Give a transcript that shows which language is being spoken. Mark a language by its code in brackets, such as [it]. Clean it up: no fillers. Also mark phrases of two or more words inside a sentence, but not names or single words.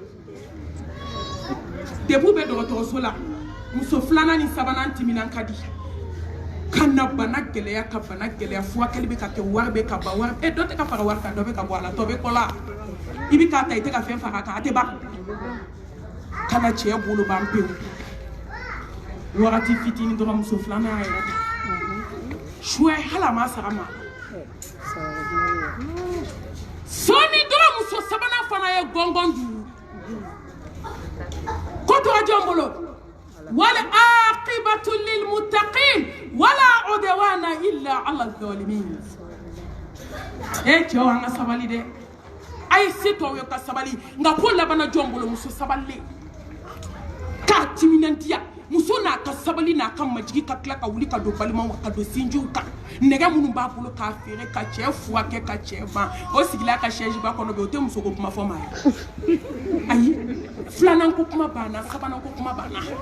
[bm] depuis bɛ dɔgɔtɔrɔso la muso filanan ni sabanan timinan ka di ka na bana gɛlɛya ka bana gɛlɛya furakɛli bɛ ka kɛ wari bɛ ka ban wari dɔ tɛ ka fara wari kan dɔ bɛ ka bɔ a la tɔ bɛ kɔ la i bɛ k'a ta i tɛ ka fɛn fara a kan a tɛ ban ka na cɛ bolo ban pewu wagati fitinin dɔrɔn muso filanan y'a yɛrɛ ta suwɛ hali a ma sara ma sɔɔni dɔrɔn muso sabanan fana ye gɔngɔn duuru ko tora jɔn bolo [ar] والعاقبة للمتقين ولا عدوان إلا على الظالمين [bm] cɛw an ka sabali dɛ a ye se tɔw ye ka sabali nka ko labana jɔn bolo muso sabalilen k'a timinandiya muso n'a ka sabali n'a ka majigi ka tila ka wuli ka don balimaw ka don sinjiw kan nɛgɛ minnu b'a bolo k'a feere ka cɛ furakɛ ka cɛ ban o sigila ka chaise ba kɔnɔ bɛ o tɛ muso ko kuma fɔ maa ye ayi filanan ko kuma banna sabanan ko kuma banna